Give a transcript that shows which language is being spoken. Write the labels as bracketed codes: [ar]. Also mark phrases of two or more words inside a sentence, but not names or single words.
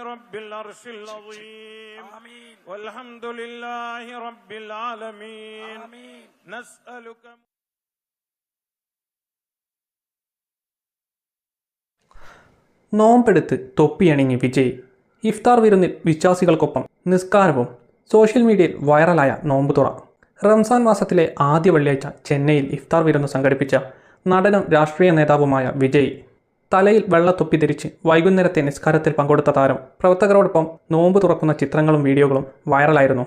[ar] رب العرش العظيم والحمد لله رب العالمين نسألك. [ml] നോമ്പെടുത്ത് തൊപ്പിയണിഞ്ഞ് വിജയ്. ഇഫ്താർ വിരുന്നിൽ വിശ്വാസികൾക്കൊപ്പം നിസ്കാരവും. [en] social media [ml] വൈറലായ നോമ്പുതുറ. റംസാൻ മാസത്തിലെ ആദ്യ വെള്ളിയാഴ്ച ചെന്നൈയിൽ ഇഫ്താർ വിരുന്ന് സംഘടിപ്പിച്ച നടനും രാഷ്ട്രീയ നേതാവുമായ വിജയ് തലയിൽ വെള്ളത്തൊപ്പി ധരിച്ച് വൈകുന്നേരത്തെ നിസ്കാരത്തിൽ പങ്കെടുത്ത താരം പ്രവർത്തകരോടൊപ്പം നോമ്പ് തുറക്കുന്ന ചിത്രങ്ങളും വീഡിയോകളും വൈറലായിരുന്നു.